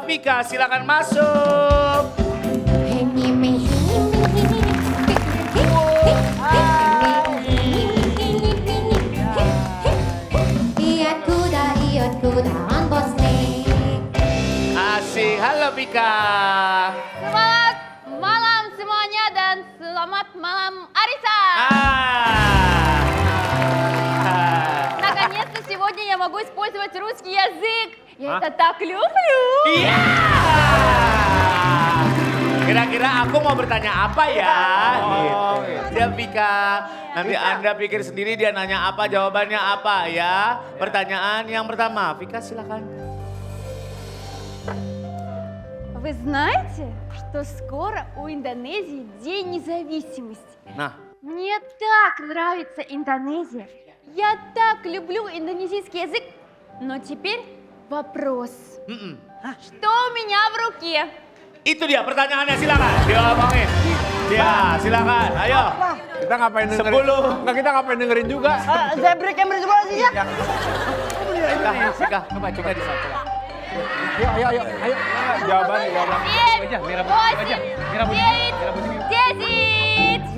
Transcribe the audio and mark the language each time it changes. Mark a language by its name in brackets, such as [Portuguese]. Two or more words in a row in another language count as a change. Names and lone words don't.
[Indonesian] Vika, silakan masuk. Asik, halo Vika. Selamat malam semuanya dan selamat malam Arisan. [Russian] Наконец-то сегодня я могу использовать русский язык. Я это так люблю. [Indonesian] Iya. Kira-kira aku mau bertanya apa ya? Oh, Gitu. Siap Vika. Nanti Anda pikir sendiri dia nanya apa, jawabannya apa ya. Pertanyaan yang pertama, Vika silakan. [Russian] Вы знаете, что скоро у Индонезии День независимости? [Indonesian] Nah, [Russian] Мне так нравится Индонезия. Я так люблю индонезийский язык. Но теперь вопрос. Что у меня в руке? [Indonesian] itu dia pertanyaannya, silakan. Diomongin. Ya, silakan. Ayo. Kita ngapain dengerin? 10. Enggak, kita ngapain dengerin juga. Saya break Cambridge bola sih ya. Vika, coba di sana. Coba. Ayo. Jawabannya. 7, 8, 9, 10.